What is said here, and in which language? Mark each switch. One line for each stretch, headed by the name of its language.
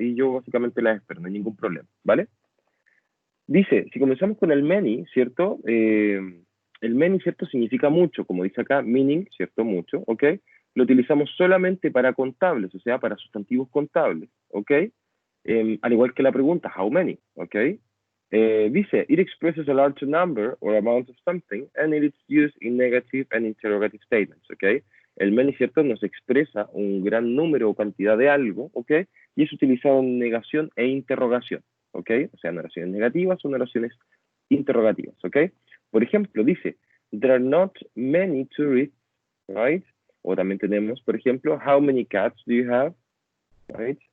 Spanish: Y yo básicamente la espero, no hay ningún problema, ¿vale? Dice, si comenzamos con el many, ¿cierto? El many, ¿cierto? Significa mucho, como dice acá, meaning, ¿cierto? Mucho, ¿ok? Lo utilizamos solamente para contables, o sea, para sustantivos contables, ¿ok? Al igual que la pregunta, how many, ¿ok?
English: Dice, it expresses a large number or amount of something, and it is used in negative and interrogative statements, ¿ok?
Spanish: El many, ¿cierto? Nos expresa un gran número o cantidad de algo, ¿ok? Y es utilizado en negación e interrogación. ¿Ok? O sea, oraciones negativas son oraciones interrogativas, ¿ok? Por ejemplo, dice,
English: there are not many tourists, right?
Spanish: O también tenemos, por ejemplo,
English: how many cats do you have, right?